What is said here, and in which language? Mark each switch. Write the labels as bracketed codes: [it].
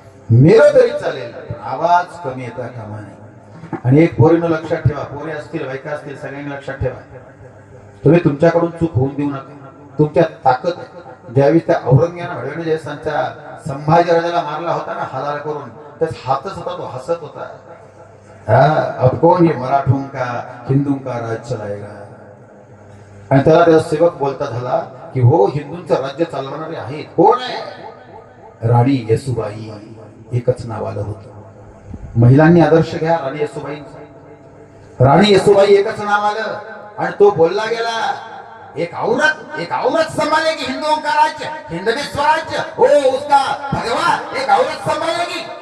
[mr] मेलं तरी चालेल, आवाज कमी येता कामा नये. आणि एक पोरीनं लक्षात ठेवा, पोरे असतील, बायका असतील, सगळ्यांनी लक्षात ठेवा, तुम्ही तुमच्याकडून चूक होऊन देऊ नका. तुमच्या ताकद ज्यावेळी त्या औरंगजेबाने भडवणे ज्यावेळेस त्यांच्या संभाजी राजाला मारला होता ना हालाल करून, त्याच हातच होता, तो हसत होता. [hi] अब कौन ये मराठों का हिंदू का राज चलाएगा. [mr] आणि त्याला त्याचा सेवक बोलता झाला की हो, हिंदूंचं राज्य चालवणारे आहेत. कोण आहे? राणी येसुबाई. एकच नाव आलं होतं. महिलांनी आदर्श घ्या राणी येसुबाईंचा. राणी येसुबाई एकच नाव आलं आणि तो बोलला गेला, [hi] एक औरत संभालेगी हिंदुओं का राज्य, हिंदवी स्वराज्य, ओ उसका भगवान एक औरत संभालेगी.